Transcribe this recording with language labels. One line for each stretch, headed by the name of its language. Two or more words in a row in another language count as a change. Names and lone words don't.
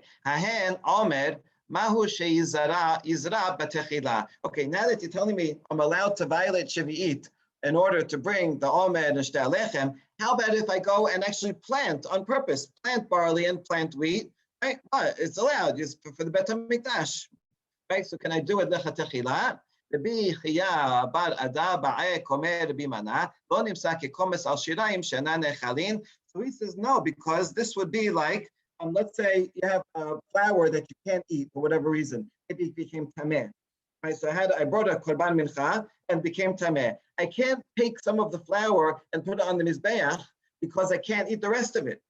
Hebrew: ההן עומר מהו שיזרע בתחילה.
English: Okay, now that you're telling me I'm allowed to violate Shavuot in order to bring the Omer and
Hebrew: שתי הלחם,
English: how about if I go and actually plant on purpose, plant barley and plant wheat, right? It's allowed just for the Bet HaMikdash, right? So can I do it lechatechila?
Hebrew: רבי חייא בר אדא בעי קומי רבי מנא לא נמצא כקומץ על שיריים שאינן נאכלין.
English: So he says no, because this would be like, let's say you have flour that you can't eat for whatever reason. Maybe it became tameh. Right, so I brought a
Hebrew: קרבן מנחה
English: and became tameh. I can't take some of the flour and put it on the mizbeach because I can't eat the rest of it.